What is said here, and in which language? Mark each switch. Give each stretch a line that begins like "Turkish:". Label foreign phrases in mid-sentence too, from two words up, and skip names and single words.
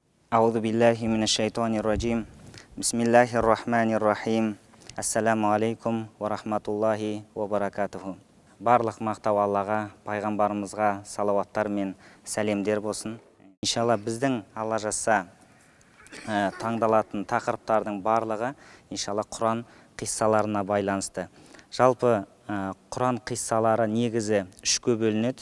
Arabic: أعوذ بالله من الشيطان الرجيم بسم الله الرحمن الرحيم. السلام عليكم ورحمة الله وبركاته.
Kazakh: Барлық мақтау Аллаға, пайғамбарымызға салауаттар мен сәлемдер болсын. Иншалла біздің Алла жазса таңдалатын тақырыптардың барлығы иншалла Құран қиссаларына байланысты. Жалпы Құран қиссалары негізі үшке бөлінеді.